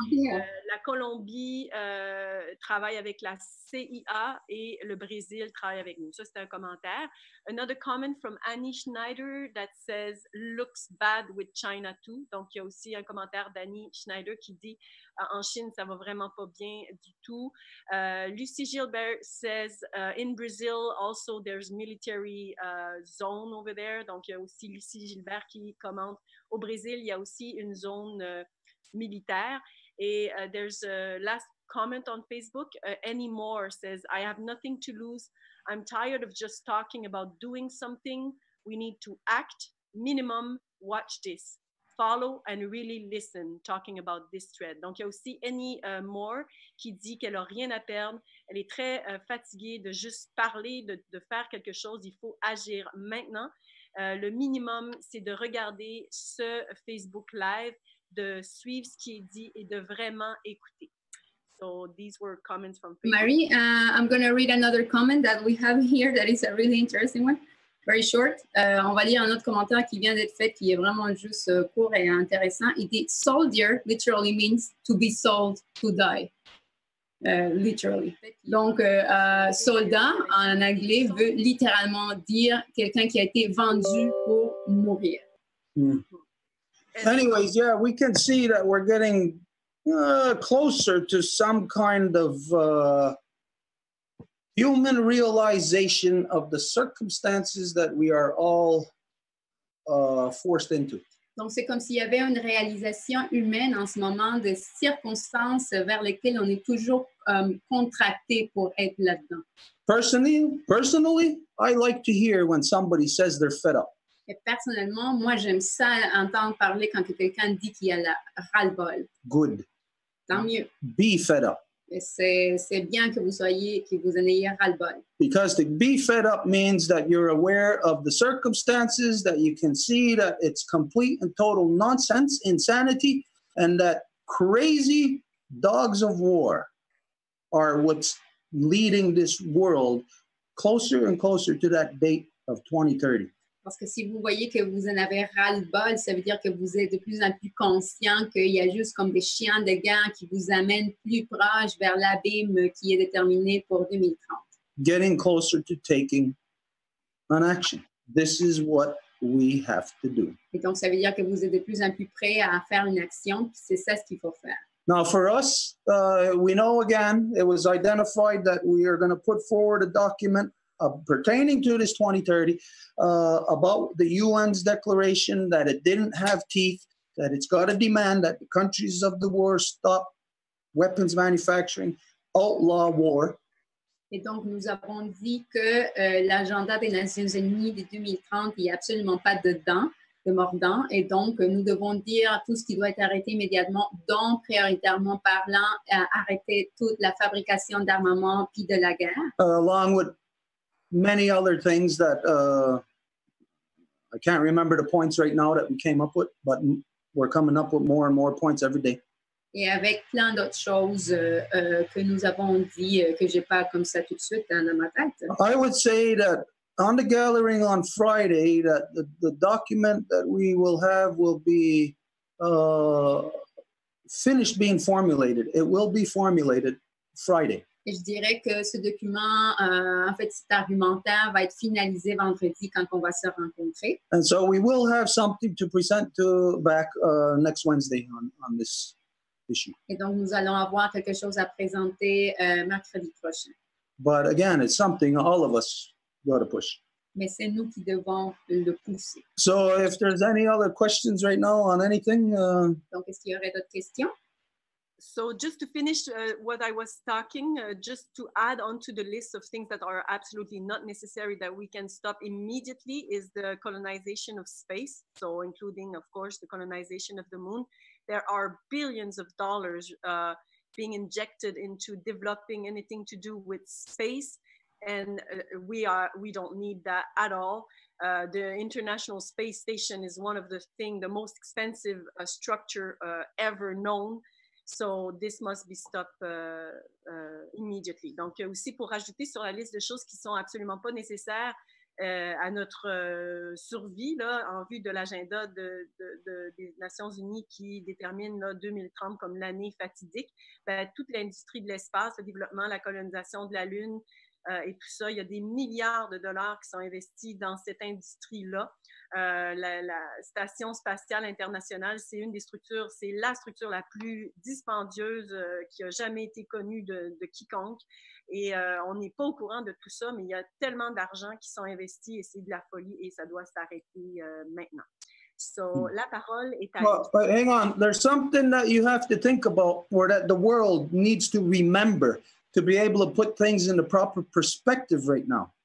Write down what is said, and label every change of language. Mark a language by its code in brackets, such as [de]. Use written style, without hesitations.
[fr] La Colombie travaille avec la CIA et le Brésil travaille avec nous. Ça, c'est un commentaire. [en] Another comment from Annie Schneider that says, looks bad with China too. [fr] Donc, il y a aussi un commentaire d'Annie Schneider qui dit, en Chine, ça va vraiment pas bien du tout. [en] Lucie Gilbert says, in Brazil, also there's military zone over there. [fr] Donc, il y a aussi Lucie Gilbert qui commente, au Brésil, il y a aussi une zone militaire. Et [en] there's a last comment on Facebook. Any More says, I have nothing to lose. I'm tired of just talking about doing something. We need to act. Minimum, watch this. Follow and really listen, talking about this thread. [fr] Donc, il y a aussi Any More qui dit qu'elle n'a rien à perdre. Elle est très fatiguée de juste parler, de faire quelque chose. Il faut agir maintenant. Le minimum, c'est de regarder ce Facebook Live, de suivre ce qui est dit et de vraiment écouter. [en] So these were comments from Facebook. Marie, I'm going to read another comment that we have here that is a really interesting one. Very short. [fr] On va lire un autre commentaire qui vient d'être fait, qui est vraiment juste court et intéressant. Il dit, [en] soldier literally means to be sold to die. Literally. [fr] Donc, soldat en anglais veut littéralement dire quelqu'un qui a été vendu pour mourir. Mm. [en] Anyways, yeah, we can see that we're getting closer to some kind of human realization of the circumstances that we are all forced into. [fr] Donc, c'est comme s'il y avait une réalisation humaine en ce moment de circonstances vers lesquelles on est toujours contracté pour être là-dedans. [en] Personally, I like to hear when somebody says they're fed up. [fr] Et personnellement, moi, j'aime ça entendre parler quand quelqu'un dit qu'il y a la ras-le-bol. [en] Good. [fr] Tant mieux. [en] Be fed up. [fr] C'est bien que vous en ayez ras-le-bol. [en] Because to be fed up means that you're aware of the circumstances, that you can see that it's complete and total nonsense, insanity, and that crazy dogs of war are what's leading this world closer and closer to that date of 2030. [fr] Parce que si vous voyez que vous en avez ras-le-bol, ça veut dire que vous êtes de plus en plus conscient qu'il y a juste comme des chiens de guerre qui vous amènent plus proche vers l'abîme qui est déterminé pour 2030. [en] Getting closer to taking an action. This is what we have to do. [fr] Et donc, ça veut dire que vous êtes de plus en plus prêt à faire une action, puis c'est ça ce qu'il faut faire. [en] Now, for us, we know again, it was identified that we are going to put forward a document pertaining to this 2030 about the UN's declaration that it didn't have teeth, that it's got to demand that the countries of the war stop weapons manufacturing, outlaw war. [fr] Et donc, nous avons dit que l'agenda des Nations Unies de 2030, il n'y a absolument pas de mordant. Et donc, nous devons dire tout ce qui doit être arrêté immédiatement, dont prioritairement parlant, arrêter toute la fabrication d'armement puis de la guerre. [en] Along with many other things that I can't remember the points right now that we came up with, but we're coming up with more and more points every day. [fr] Et avec plein d'autres choses que nous avons dit, que je n'ai pas comme ça tout de suite dans ma tête. [en] I would say that on the gathering on Friday, that the document that we will have will be finished being formulated. It will be formulated Friday. [fr] Et je dirais que ce document, en fait, cet argumentaire va être finalisé vendredi quand on va se rencontrer. [en] And so we will have something to present to back next Wednesday on this issue. [fr] Et donc, nous allons avoir quelque chose à présenter mercredi prochain. [en] But again, it's something all of us got to push. [fr] mais c'est nous qui devons le pousser. [en] So if there's any other questions right now on anything, [fr] Donc, est-ce qu'il y aurait d'autres questions? [en] So just to finish what I was talking, just to add on to the list of things that are absolutely not necessary that we can stop immediately is the colonization of space. So including, of course, the colonization of the moon. There are billions of dollars being injected into developing anything to do with space. And we don't need that at all. The International Space Station is one of the most expensive structure ever known. So this must be stopped immediately. [fr] Donc aussi pour rajouter sur la liste de choses qui sont absolument pas nécessaires à notre survie là, en vue de l'agenda des Nations Unies qui détermine là, 2030 comme l'année fatidique, ben, toute l'industrie de l'espace, le développement, la colonisation de la Lune et tout ça, il y a des milliards de dollars qui sont investis dans cette industrie-là. La Station spatiale internationale, c'est une des structures, c'est la structure la plus dispendieuse qui a jamais été connue de quiconque. Et on n'est pas au courant de tout ça, mais il y a tellement d'argent qui sont investis et c'est de la folie et ça doit s'arrêter maintenant. [en] So, [fr] la parole est à [en] well, but hang on, there's something that you have to think about or that the world needs to remember to be able to put things in the proper perspective right now.